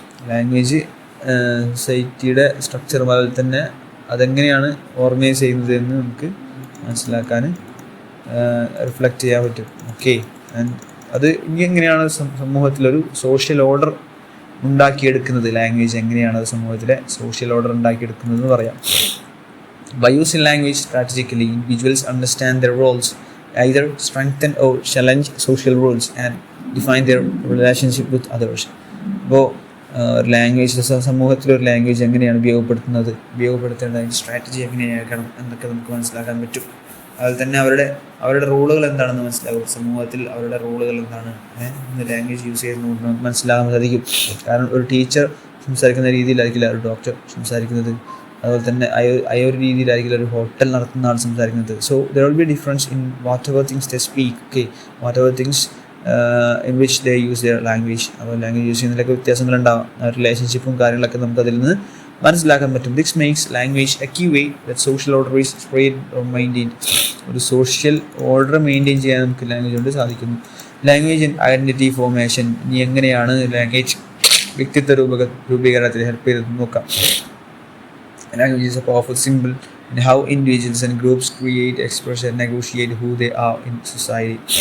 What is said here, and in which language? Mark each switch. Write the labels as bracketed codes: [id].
[ml] Language സൊസൈറ്റിയുടെ structure പോലെ തന്നെ അതെങ്ങനെയാണ് ഓർഗനൈസ് ചെയ്യുന്നത് എന്ന് നമുക്ക് മനസ്സിലാക്കാൻ, റിഫ്ലക്റ്റ് ചെയ്യാൻ പറ്റും. ഓക്കെ, ആൻഡ് അത് ഇനി എങ്ങനെയാണ് സമൂഹത്തിലൊരു സോഷ്യൽ ഓർഡർ ഉണ്ടാക്കിയെടുക്കുന്നത്, ലാംഗ്വേജ് എങ്ങനെയാണ് അത് സമൂഹത്തിലെ സോഷ്യൽ ഓർഡർ ഉണ്ടാക്കിയെടുക്കുന്നത് എന്ന് പറയാം. [en] By using language strategically, individuals understand their roles, either strengthen or challenge social rules, and define their relationship with others. [ml] അപ്പോൾ ലാംഗ്വേജ്, സമൂഹത്തിലൊരു ലാംഗ്വേജ് എങ്ങനെയാണ് ഉപയോഗപ്പെടുത്തേണ്ടത്, അതിൻ്റെ സ്ട്രാറ്റജി എങ്ങനെയാക്കണം എന്നൊക്കെ നമുക്ക് മനസ്സിലാക്കാൻ പറ്റും. അതുപോലെ തന്നെ അവരുടെ റോളുകൾ എന്താണെന്ന് മനസ്സിലാകും. സമൂഹത്തിൽ അവരുടെ റോളുകൾ എന്താണ് ഇന്ന് ലാംഗ്വേജ് യൂസ് ചെയ്യുന്നത് നമുക്ക് മനസ്സിലാകാൻ സാധിക്കും. കാരണം ഒരു ടീച്ചർ സംസാരിക്കുന്ന രീതിയിലായിരിക്കില്ല ഒരു ഡോക്ടർ സംസാരിക്കുന്നത്. അതുപോലെ തന്നെ ഒരു രീതിയിലായിരിക്കില്ല ഒരു ഹോട്ടൽ നടത്തുന്ന ആൾ സംസാരിക്കുന്നത്. [en] So there will be difference in whatever things they speak. Okay, whatever things in which they use their language. [ml] അപ്പോൾ ലാംഗ്വേജ് യൂസ് ചെയ്യുന്നതിലൊക്കെ വ്യത്യാസങ്ങളുണ്ടാകും. റിലേഷൻഷിപ്പും കാര്യങ്ങളൊക്കെ നമുക്ക് അതിൽ നിന്ന് മനസ്സിലാക്കാൻ പറ്റും. [en] This makes language a key way that social order is spread or maintain. [ml] ഒരു social order maintain ചെയ്യാൻ നമുക്ക് ലാംഗ്വേജ് കൊണ്ട് സാധിക്കുന്നു. ലാംഗ്വേജ് ആൻഡ് ഐഡൻറ്റിറ്റി ഫോർമേഷൻ, ഇനി എങ്ങനെയാണ് ലാംഗ്വേജ് വ്യക്തിത്വ രൂപീകരണത്തിൽ ഹെൽപ്പ് ചെയ്തത് നോക്കാം. [en] Language is a powerful symbol in how individuals and groups create, express and negotiate who they are in society.